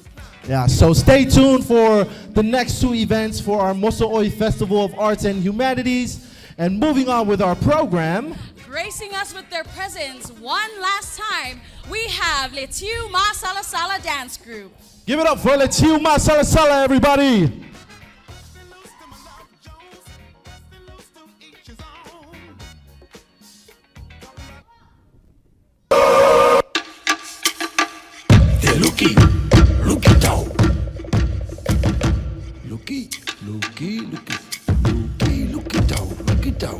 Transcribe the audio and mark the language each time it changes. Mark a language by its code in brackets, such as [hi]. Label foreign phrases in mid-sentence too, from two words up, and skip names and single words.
[en] Yeah, so stay tuned for the next two events for our Moso'oi Festival of Arts and Humanities. And moving on with our program, gracing us with their presence one last time, we have Letiu Ma Sala Sala Dance Group. Give it up for Letiu Ma Sala Sala, everybody. Looky down. Looky down.